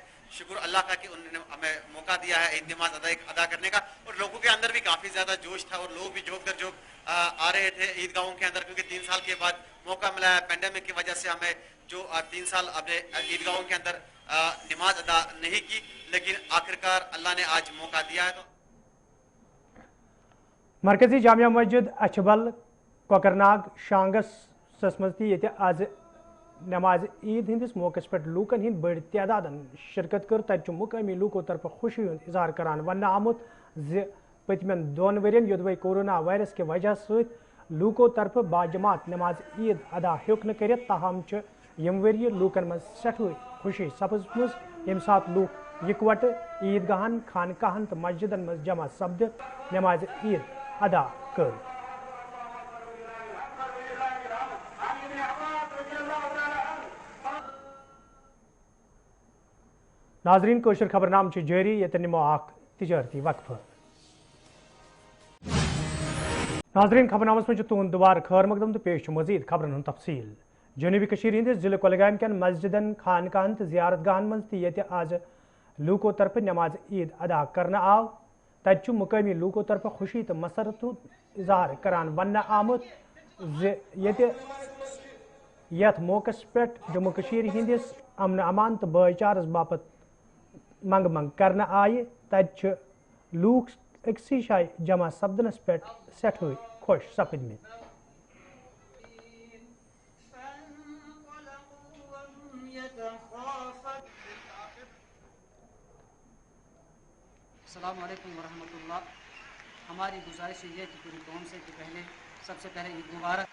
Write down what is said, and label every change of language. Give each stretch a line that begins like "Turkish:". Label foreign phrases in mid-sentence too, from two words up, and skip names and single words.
Urdu: شکر اللہ کا کہ انہوں نے ہمیں موقع دیا ہے عید نماز ادا کرنے کا. اور لوگوں کے اندر بھی کافی زیادہ جوش تھا اور لوگ بھی جھوک در جھوک آ رہے تھے عیدگاہوں کے اندر، کیونکہ 3 سال کے بعد موقع ملا ہے. پینڈیمک کی وجہ سے ہمیں جو 3 سال اپنے عیدگاہوں کے اندر نماز ادا نہیں کی، لیکن آخرکار اللہ نے آج موقع دیا ہے. تو
Kashmiri: مرکزی جامعہ مسجد اچھبل کوکرناگ شانگس مز تہ آز نماز عید ہندس موقع پہ لوکن ہند بڑ تعداد شرکت کر تت مقامی لوکو طرف خوشی ہند اظہار کران ون آمت زِ پتمن 2 ورین یودوے کورونا وائرس کے وجہ ست لوکو طرف باجماعت نماز عید ادا ہیوک نہ کرت، تاہم یم وری لوکن مز سٹھے خوشی سپزمز یم سات لوک یکوٹ عیدگاہن خانقاہن تو مسجدن مز جمع سپدت نماز عید ادا کر. ناظرین کوشر خبر نام جاری یتن نمو اخ تجارتی وقفہ. ناظرین خبر نامس میں تہد دوبارہ خیر مقدم تو پیش مزید خبرن ہند تفصیل. جنوبی کشیر ہندس ضلع کولگام کن مسجدن خانقاہن تو زیارت گاہن مز تہ آز لوکو طرف نماز عید ادا کرنا آو. تت مقامی لوکو طرف خوشی تو مسرت اظہار کران ون آمت یت موقع پہ جموں کشیر ہندس امن امان تو بھائی چارس باپت منگ منگ کرنا آئے. تت لوک اکسی جائے جمع سپدنس پہ سٹھے خوش سپدمت.
Arabic: السلام علیکم ورحمۃ اللہ.
Urdu: ہماری گزارش یہ کہ پوری قوم سے کہ سب سے پہلے عید مبارک.